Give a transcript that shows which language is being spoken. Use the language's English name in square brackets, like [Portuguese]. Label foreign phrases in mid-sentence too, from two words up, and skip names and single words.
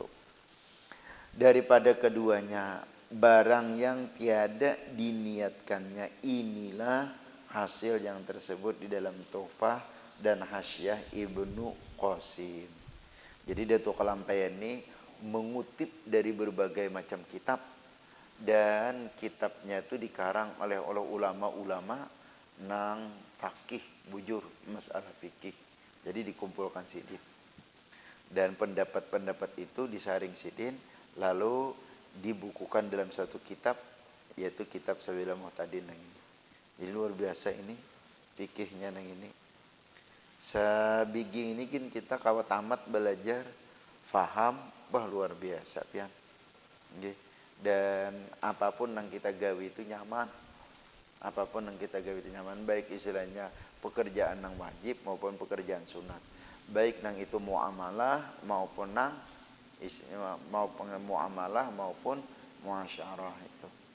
[Malay] Daripada keduanya barang yang tiada diniatkannya, inilah hasil yang tersebut di dalam Tuhfah dan Hasyiah Ibnu Qasim. [Banjar] Jadi Datuk Kalampaya ini mengutip dari berbagai macam kitab, dan kitabnya itu dikarang oleh ulama-ulama nang fakih bujur masalah fikih. Jadi dikumpulkan sidin. Dan pendapat-pendapat itu disaring sidin lalu dibukukan dalam satu kitab, yaitu kitab Sabilul Muhtadin nang ini. Jadi luar biasa ini fikihnya nang ini. Sabigi ini kan kita kalau tamat belajar faham, wah luar biasa pian. Nggih. Dan apapun yang kita gawe itu nyaman. Apapun yang kita gawe itu nyaman, baik istilahnya pekerjaan yang wajib maupun pekerjaan sunat. Baik nang itu muamalah maupun nang maupun muamalah maupun muasyarah itu.